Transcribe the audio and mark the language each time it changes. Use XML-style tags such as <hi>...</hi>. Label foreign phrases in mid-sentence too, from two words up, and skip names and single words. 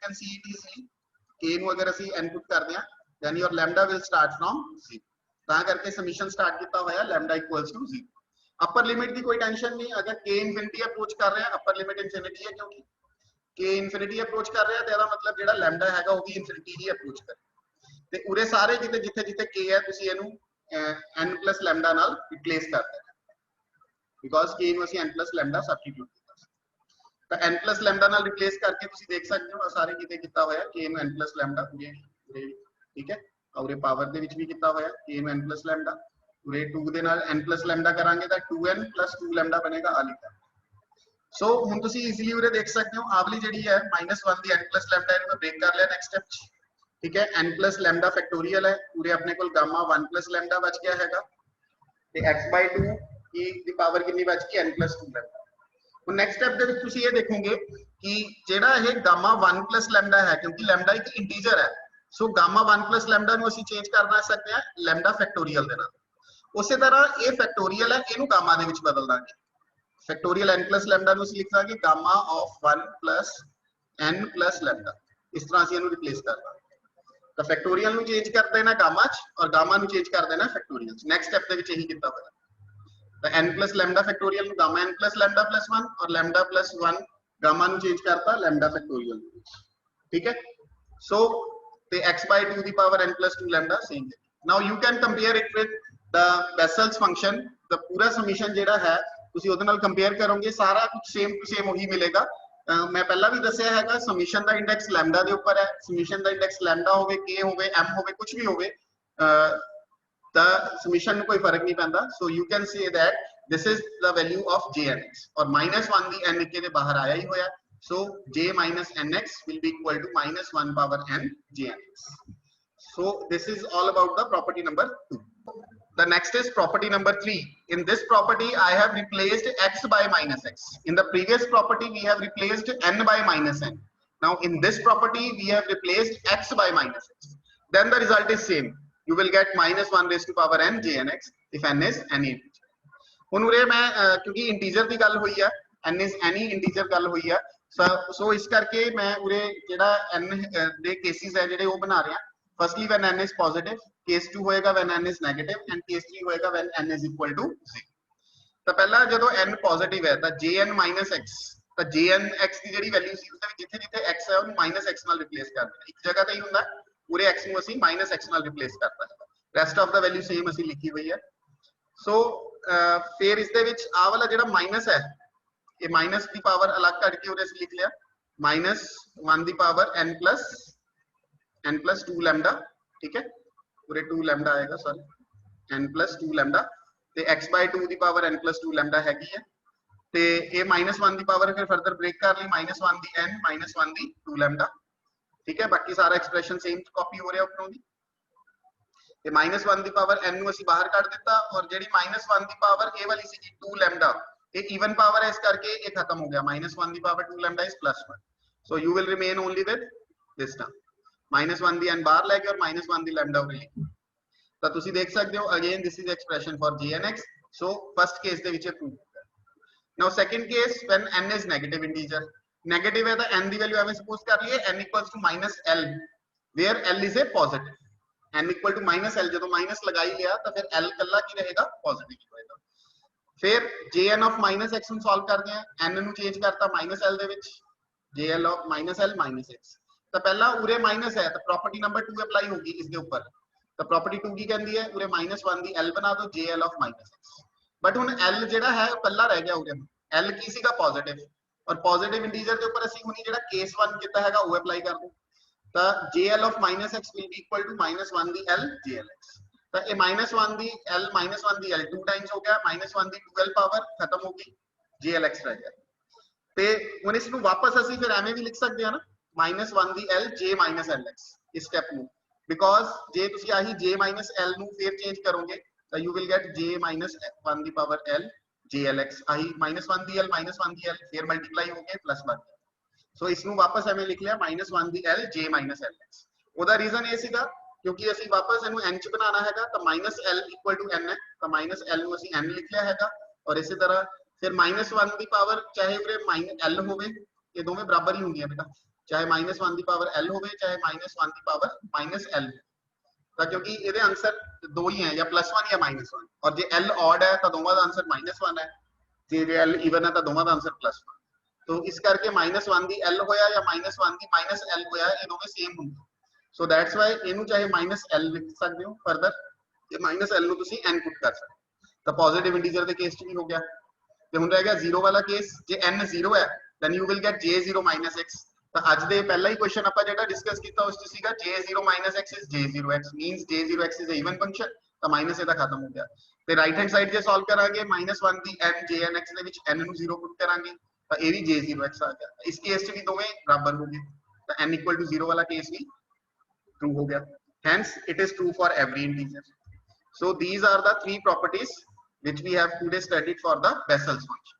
<en>can see it easily</en> <pa>k ਨੂੰ ਅਗਰ ਅਸੀਂ n ਪੁੱਟ ਕਰਦੇ ਹਾਂ</pa> <en>then your lambda will start from</en> <pa>0 ਤਾਂ ਕਰਕੇ ਸਮੀਸ਼ਨ ਸਟਾਰਟ ਕੀਤਾ ਹੋਇਆ</pa> <en>lambda equals to</en> <pa>0</pa> <hi>अपर लिमिट की कोई टेंशन नहीं अगर k</hi> <en>infinity approach</en> <hi>कर रहे हैं</hi> <en>upper limit infinity</en> <hi>है क्योंकि k</hi> <en>infinity approach</en> <hi>कर रहा है तेरा मतलब</hi> <pa>ਜੇੜਾ ਲੈਮਡਾ ਹੈਗਾ</pa> <hi>वो भी इंफिनिटी</hi> <pa>ਹੀ ਅਪ੍ਰੋਚ ਕਰੇ ਤੇ ਉਰੇ ਸਾਰੇ ਜਿਥੇ ਜਿਥੇ ਜਿਥੇ k ਹੈ ਤੁਸੀ ਇਹਨੂੰ</pa> <en>n plus lambda</en> <pa>ਨਾਲ ਰਿਪਲੇਸ ਕਰ ਦੇਣਾ ਬਿਕੋਜ਼ k ਨੂੰ ਅਸੀਂ</pa> <en>n plus lambda</en> <pa>ਸਬਸਟੀਟਿਊਟ ਕੀਤਾ ਤਾਂ</pa> <en>n plus lambda</en> <pa>ਨਾਲ ਰਿਪਲੇਸ ਕਰਕੇ ਤੁਸੀਂ ਦੇਖ ਸਕਦੇ ਹੋ ਸਾਰੇ ਜਿਥੇ ਕੀਤਾ ਹੋਇਆ k ਨੂੰ</pa> <en>n plus lambda</en> <pa>ਉਰੇ ਠੀਕ ਹੈ ਔਰ ਇਹ ਪਾਵਰ ਦੇ ਵਿੱਚ ਵੀ ਕੀਤਾ ਹੋਇਆ k ਨੂੰ</pa> <en>n plus lambda</en> <pa>उरे 2 ਦੇ ਨਾਲ</pa> <en>n plus lambda</en> <pa>ਕਰਾਂਗੇ ਤਾਂ</pa> <en>2n plus 2 lambda</en> <pa>ਬਣੇਗਾ ਆ ਲਿਖਾ ਸੋ ਹੁਣ ਤੁਸੀਂ ਈਜ਼ੀਲੀ ਉਰੇ ਦੇਖ ਸਕਦੇ ਹੋ ਆਵਲੀ ਜਿਹੜੀ ਹੈ -1 ਦੀ</pa> <en>n plus lambda</en> <pa>ਇਹਨੂੰ ਮੈਂ ਬ੍ਰੇਕ ਕਰ ਲਿਆ</pa> <en>next step</en> <pa>ਚ ਠੀਕ ਹੈ</pa> <en>n plus lambda</en> <pa>ਫੈਕਟੋਰੀਅਲ ਹੈ ਉਰੇ ਆਪਣੇ ਕੋਲ ਗਾਮਾ</pa> <en>1 plus lambda</en> <pa>ਬਚ ਗਿਆ ਹੈਗਾ ਤੇ x/2 ਦੀ ਪਾਵਰ ਕਿੰਨੀ ਬਚ ਗਈ</pa> <en>n plus 2 lambda</en> <pa>ਹੁਣ</pa> <en>next step</en> <pa>ਦੇ ਵਿੱਚ ਤੁਸੀਂ ਇਹ ਦੇਖੋਗੇ ਕਿ ਜਿਹੜਾ ਇਹ ਗਾਮਾ</pa> <en>1 plus lambda</en> <pa>ਹੈ ਕਿਉਂਕਿ lambda ਇੱਕ ਇੰਟੀਜਰ ਹੈ ਸੋ ਗਾਮਾ</pa> <en>1 plus lambda</en> <pa>ਨੂੰ ਅਸੀਂ ਚੇਂਜ ਕਰਨਾ ਸਕਦੇ ਹਾਂ lambda ਫੈਕਟੋਰੀਅਲ ਦੇ ਨਾਲ ਉਸੇ ਤਰ੍ਹਾਂ ਇਹ ਫੈਕਟੋਰੀਅਲ ਹੈ ਇਹਨੂੰ ਗਾਮਾ ਦੇ ਵਿੱਚ ਬਦਲ ਦਾਂਗੇ ਫੈਕਟੋਰੀਅਲ</pa> <en>n plus lambda</en> <pa>ਨੂੰ ਅਸੀਂ ਲਿਖ ਦਾਂਗੇ</pa> <en>gamma of 1 plus n plus lambda</en> <pa>ਇਸ ਤਰ੍ਹਾਂ ਅਸੀਂ ਇਹਨੂੰ ਰਿਪਲੇਸ ਕਰ ਦਾਂਗੇ ਤਾਂ ਫੈਕਟੋਰੀਅਲ ਨੂੰ ਚੇਂਜ ਕਰ ਦੇਣਾ ਗਾਮਾ ਚ ਔਰ ਗਾਮਾ ਨੂੰ ਚੇਂਜ ਕਰ ਦੇਣਾ ਫੈਕਟੋਰੀਅਲ ਚ</pa> <en>next step</en> <pa>ਦੇ ਵਿੱਚ ਇਹੀ ਕੀਤਾ ਹੋਇਆ ਤਾਂ</pa> <en>n plus lambda</en> <pa>ਫੈਕਟੋਰੀਅਲ ਨੂੰ ਗਾਮਾ</pa> <en>n plus lambda plus 1</en> <pa>ਔਰ</pa> <en>lambda plus 1</en> <pa>ਗਾਮਾ ਨੂੰ ਚੇਂਜ ਕਰਤਾ lambda ਫੈਕਟੋਰੀਅਲ ਠੀਕ ਹੈ ਸੋ ਤੇ x/2 ਦੀ ਪਾਵਰ</pa> <en>n plus 2 lambda</en> <pa>ਸੇਮ ਹੈ</pa> <en>now you can compare it with the Bessel's function the</en> <hi>पूरा समीशन</hi> <pa>ਜਿਹੜਾ ਹੈ ਤੁਸੀਂ ਉਹਦੇ ਨਾਲ ਕੰਪੇਅਰ ਕਰੋਗੇ ਸਾਰਾ ਕੁਝ</pa> <en>same to same</en> <pa>ਉਹੀ ਮਿਲੇਗਾ ਮੈਂ ਪਹਿਲਾਂ ਵੀ ਦੱਸਿਆ ਹੈਗਾ ਸਮੀਸ਼ਨ ਦਾ ਇੰਡੈਕਸ ਲੈਮਡਾ ਦੇ ਉੱਪਰ ਹੈ ਸਮੀਸ਼ਨ ਦਾ ਇੰਡੈਕਸ ਲੈਮਡਾ ਹੋਵੇ k ਹੋਵੇ m ਹੋਵੇ ਕੁਝ ਵੀ ਹੋਵੇ ਤਾਂ ਸਮੀਸ਼ਨ ਨੂੰ ਕੋਈ ਫਰਕ ਨਹੀਂ ਪੈਂਦਾ</pa> <en>so you can say that this is the value of jnx</en> <pa>ਔਰ -1 ਦੀ n ਕੇ ਦੇ ਬਾਹਰ ਆਇਆ ਹੀ ਹੋਇਆ</pa> <en>so j nx will be equal to -1 power n jnx so this is all about the property number 2. The next is property number 3. In this property, I have replaced x by -x. In the previous property, we have replaced n by -n. Now, in this property, we have replaced x by -x. Then the result is same. You will get -1 raised to power n jnx if n is any integer.</en> <pa>ਹੁਣ ਉਰੇ ਮੈਂ ਕਿਉਂਕਿ ਇੰਟੀਜਰ ਦੀ ਗੱਲ ਹੋਈ ਹੈ</pa> <en>n is any integer</en> <pa>ਗੱਲ ਹੋਈ ਹੈ ਸੋ ਇਸ ਕਰਕੇ ਮੈਂ ਉਰੇ ਜਿਹੜਾ n ਦੇ ਕੇਸਿਸ ਹੈ ਜਿਹੜੇ ਉਹ ਬਣਾ ਰਿਹਾ</pa> <en>firstly when n is positive case 2</en> <pa>ਹੋਏਗਾ</pa> <en>when n is negative and case 3</en> <pa>ਹੋਏਗਾ</pa> <en>when n is equal to 0</en> <pa>ਤਾਂ ਪਹਿਲਾਂ ਜਦੋਂ n ਪੋਜ਼ਿਟਿਵ ਹੈ ਤਾਂ jn -x ਤਾਂ jn x ਦੀ ਜਿਹੜੀ ਵੈਲਿਊ ਸੀ ਉਸ ਦੇ ਵਿੱਚ ਜਿੱਥੇ ਜਿੱਥੇ x ਹੈ ਉਹਨੂੰ -x ਨਾਲ ਰਿਪਲੇਸ ਕਰ ਦੇਣਾ ਇੱਕ ਜਗ੍ਹਾ ਤੇ ਹੀ ਹੁੰਦਾ ਪੂਰੇ x ਨੂੰ ਅਸੀਂ -x ਨਾਲ ਰਿਪਲੇਸ ਕਰਤਾ ਹੈ</pa> <en>rest of the value</en> <pa>ਸੇਮ ਅਸੀਂ ਲਿਖੀ ਹੋਈ ਹੈ ਸੋ ਫਿਰ ਇਸ ਦੇ ਵਿੱਚ ਆ ਵਾਲਾ ਜਿਹੜਾ ਮਾਈਨਸ ਹੈ ਇਹ ਮਾਈਨਸ ਦੀ ਪਾਵਰ ਅਲੱਗ ਕੱਢ ਕੇ ਉਹਦੇ ਅਸੀਂ ਲਿਖ ਲਿਆ -1 ਦੀ ਪਾਵਰ n</pa> <en>plus 2 lambda</en> <hi>ठीक है पूरे 2 lambda आएगा सॉरी</hi> <en>n plus 2 lambda</en> <pa>ਤੇ x/2 ਦੀ ਪਾਵਰ</pa> <en>n plus 2 lambda</en> <pa>ਹੈਗੀ ਹੈ ਤੇ ਇਹ -1 ਦੀ ਪਾਵਰ ਫਿਰ ਫਰਦਰ ਬ੍ਰੇਕ ਕਰ ਲਈ -1 ਦੀ n -1 ਦੀ 2 lambda</pa> <hi>ठीक है बाकी सारा एक्सप्रेशन सेम कॉपी हो रहा है ऊपरों</hi> <pa>ਦੀ ਤੇ -1 ਦੀ ਪਾਵਰ n ਨੂੰ ਅਸੀਂ ਬਾਹਰ ਕੱਢ ਦਿੱਤਾ ਔਰ ਜਿਹੜੀ -1 ਦੀ ਪਾਵਰ ਇਹ ਵਾਲੀ ਸੀ 2 ਲੈਮਡਾ ਇਹ</pa> <en>even power</en> <pa>ਹੈ ਇਸ ਕਰਕੇ ਇਹ ਖਤਮ ਹੋ ਗਿਆ -1 ਦੀ ਪਾਵਰ 2 ਲੈਮਡਾ ਇਜ਼ +1</pa> <en>so you will remain only with this term</en> <pa>-1 ਦੀ n ਬਾਹਰ ਲੈ ਕੇ ਔਰ -1 ਦੀ ਲੈਮਡਾ ਉਰੇ ਤਾਂ ਤੁਸੀਂ ਦੇਖ ਸਕਦੇ ਹੋ ਅਗੇਨ</pa> <en>this is expression for gnx</en> <pa>ਸੋ ਫਸਟ ਕੇਸ ਦੇ ਵਿੱਚ ਇਹ ਪ੍ਰੂਵ ਹੋ ਗਿਆ</pa> <en>now second case when n is negative integer</en> <hi>नेगेटिव है तो</hi> <pa>n ਦੀ ਵੈਲਿਊ ਐਵੇਂ ਸਪੋਜ਼ ਕਰ ਲਈਏ n -l</pa> <en>where l is a positive n equal to -l</en> <pa>ਜਦੋਂ</pa> <hi>माइनस लगा ही लिया तो फिर</hi> <pa>l ਕੱਲਾ ਕੀ ਰਹੇਗਾ ਪੋਜ਼ਿਟਿਵ ਹੀ ਹੋਏਗਾ ਫਿਰ</pa> <en>jn of -x</en> <pa>ਨੂੰ ਸੋਲਵ ਕਰਦੇ ਆ n ਨੂੰ ਚੇਂਜ ਕਰਤਾ -l ਦੇ ਵਿੱਚ</pa> <en>jl of -l -x</en> <pa>ਤਾਂ ਪਹਿਲਾਂ ਉਰੇ ਮਾਈਨਸ ਹੈ ਤਾਂ ਪ੍ਰੋਪਰਟੀ ਨੰਬਰ 2 ਅਪਲਾਈ ਹੋਗੀ ਇਸ ਦੇ ਉੱਪਰ ਤਾਂ ਪ੍ਰੋਪਰਟੀ 2 ਕੀ ਕਹਿੰਦੀ ਹੈ ਉਰੇ -1 ਦੀ l ਬਣਾ ਦਿਓ</pa> <en>jl of -x</en> <pa>ਬਟ ਹੁਣ l ਜਿਹੜਾ ਹੈ ਉਹ ਕੱਲਾ ਰਹਿ ਗਿਆ ਉਰੇ l ਕੀ ਸੀਗਾ ਪੋਜ਼ਿਟਿਵ ਔਰ ਪੋਜ਼ਿਟਿਵ ਇੰਟੀਜਰ ਦੇ ਉੱਪਰ ਅਸੀਂ ਹੁਣੀ ਜਿਹੜਾ ਕੇਸ 1 ਕੀਤਾ ਹੈਗਾ ਉਹ ਅਪਲਾਈ ਕਰ ਦੋ ਤਾਂ</pa> <en>jl of -x will be equal to -1</en> <pa>ਦੀ l jlx ਤਾਂ ਇਹ -1 ਦੀ l -1 ਦੀ l 2 ਟਾਈਮਸ ਹੋ ਗਿਆ -1 ਦੀ 2l ਪਾਵਰ ਖਤਮ ਹੋ ਗਈ jlx ਰਹਿ ਗਿਆ ਤੇ ਹੁਣ ਇਸ ਨੂੰ ਵਾਪਸ ਅਸੀਂ ਫਿਰ ਐਵੇਂ ਵੀ ਲਿਖ ਸਕਦੇ ਹਾਂ ਨਾ -1 ਦੀ l j -lx ਇਸ ਸਟੈਪ ਨੂੰ ਬਿਕੋਜ਼ ਜੇ ਤੁਸੀਂ ਆਹੀ j -l ਨੂੰ ਫਿਰ ਚੇਂਜ ਕਰੋਗੇ ਤਾਂ</pa> <en>you will get</en> <pa>j -1 ਦੀ ਪਾਵਰ l jlx ਆਹੀ -1 ਦੀ l -1 ਦੀ l ਫਿਰ ਮਲਟੀਪਲਾਈ ਹੋ ਕੇ ਪਲੱਸ ਬਣ ਗਿਆ ਸੋ ਇਸ ਨੂੰ ਵਾਪਸ ਐਵੇਂ ਲਿਖ ਲਿਆ -1 ਦੀ l j -lx ਉਹਦਾ ਰੀਜ਼ਨ ਇਹ ਸੀਗਾ ਕਿਉਂਕਿ ਅਸੀਂ ਵਾਪਸ ਇਹਨੂੰ n ਚ ਬਣਾਉਣਾ ਹੈਗਾ ਤਾਂ -l</pa> <en>equal to</en> <pa>n ਹੈ ਤਾਂ -l ਨੂੰ ਅਸੀਂ n ਲਿਖ ਲਿਆ ਹੈਗਾ ਔਰ ਇਸੇ ਤਰ੍ਹਾਂ ਫਿਰ -1 ਦੀ ਪਾਵਰ ਚਾਹੇ ਉਰੇ -l ਹੋਵੇ ਇਹ ਦੋਵੇਂ ਬਰਾਬਰ ਹੀ ਹੁੰਦੀਆਂ ਬੇਟਾ ਚਾਹੇ -1 ਦੀ ਪਾਵਰ l ਹੋਵੇ ਚਾਹੇ -1 ਦੀ ਪਾਵਰ -l ਤਾਂ ਕਿਉਂਕਿ ਇਹਦੇ ਆਨਸਰ ਦੋ ਹੀ ਹੈ ਜਾਂ +1 ਜਾਂ -1 ਔਰ ਜੇ l ऑड ਹੈ ਤਾਂ ਦੋਵਾਂ ਦਾ ਆਨਸਰ -1 ਹੈ ਜੇ l ਇਵਨ ਹੈ ਤਾਂ ਦੋਵਾਂ ਦਾ ਆਨਸਰ +1 तो</pa> <hi>इस करके</hi> <pa>-1 ਦੀ l ਹੋਇਆ ਜਾਂ -1 ਦੀ -l ਹੋਇਆ ਇਹ ਦੋਵੇਂ ਸੇਮ ਹੁੰਦੇ ਸੋ</pa> <en>that's why</en> <pa>ਇਹਨੂੰ ਚਾਹੇ -l ਲਿਖ ਸਕਦੇ ਹੋ ਫਰਦਰ ਇਹ -l ਨੂੰ ਤੁਸੀਂ n ਪੁੱਟ ਕਰ ਸਕਦੇ ਤਾਂ ਪੋਜ਼ਿਟਿਵ ਇੰਟੀਜਰ ਦੇ ਕੇਸ 'ਚ ਵੀ ਹੋ ਗਿਆ ਤੇ ਹੁਣ ਰਹਿ ਗਿਆ 0 ਵਾਲਾ ਕੇਸ ਜੇ n 0 ਹੈ</pa> <en>then you will get j0 -x</en> <pa>ਤਾਂ ਅੱਜ ਦੇ ਪਹਿਲਾ ਹੀ ਕੁਐਸਚਨ ਆਪਾਂ ਜਿਹੜਾ ਡਿਸਕਸ ਕੀਤਾ ਉਸ 'ਚ ਸੀਗਾ</pa> <en>j0 -x is j0x means j0x is a even function</en> <pa>ਤਾਂ ਮਾਈਨਸ ਇਹਦਾ ਖਤਮ ਹੋ ਗਿਆ ਤੇ</pa> <en>right hand side</en> <pa>ਜੇ ਸੋਲਵ ਕਰਾਂਗੇ -1 ਦੀ n jnx ਦੇ ਵਿੱਚ n ਨੂੰ 0 ਪੁੱਟ ਕਰਾਂਗੇ ਤਾਂ ਇਹ ਵੀ j0x ਆ ਗਿਆ ਇਸ ਕੇਸ 'ਚ ਵੀ ਦੋਵੇਂ ਬਰਾਬਰ ਹੋ ਗਏ ਤਾਂ</pa> <en>n equal to 0</en> <pa>ਵਾਲਾ ਕੇਸ ਵੀ true ਹੋ ਗਿਆ</pa> <en>hence it is true for every integer so these are the three properties which we have today studied for the Bessel's function</en>